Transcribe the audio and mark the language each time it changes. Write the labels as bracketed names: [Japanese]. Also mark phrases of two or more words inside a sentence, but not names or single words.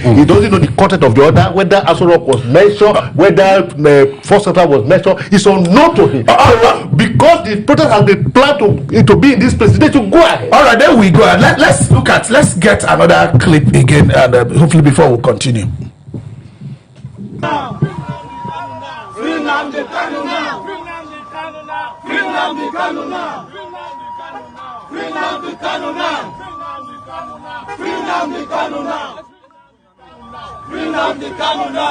[English] He doesn't know the content of the order, whether Aso Rock was mentioned, whether First Central was mentioned. It's unknown to him. So, because the protest has been planned to be in this place, they should go ahead. All right, there we go. Let's get another clip again, and hopefully before we continue. Free Nnamdi Kanu now. Free Nnamdi Kanu now. Free Nnamdi Kanu now. Free Nnamdi Kanu now. Free Nnamdi Kanu now. Free Nnamdi Kanu now.